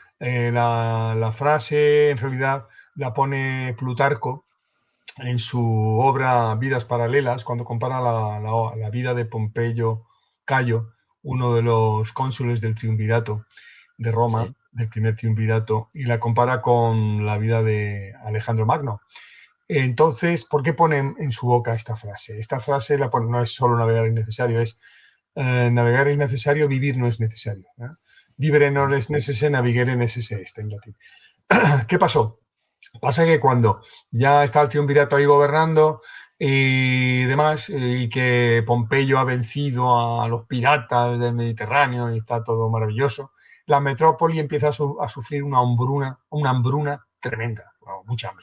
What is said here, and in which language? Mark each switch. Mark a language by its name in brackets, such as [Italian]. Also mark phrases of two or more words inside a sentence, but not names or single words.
[Spanish] La frase, en realidad, la pone Plutarco en su obra Vidas Paralelas, cuando compara la vida de Pompeyo Cayo, uno de los cónsules del triunvirato de Roma, sí, del primer triunvirato, y la compara con la vida de Alejandro Magno. Entonces, ¿por qué pone en su boca esta frase? Esta frase la pone, no es solo navegar es necesario, es navegar es necesario, vivir no es necesario. [Latin] Vivere non es necesse, navigare necesse est, [Spanish] en latín. ¿Qué pasó? Pasa que cuando ya está el triunvirato ahí gobernando y demás, y que Pompeyo ha vencido a los piratas del Mediterráneo y está todo maravilloso, la metrópoli empieza a sufrir una hambruna tremenda, mucha hambre.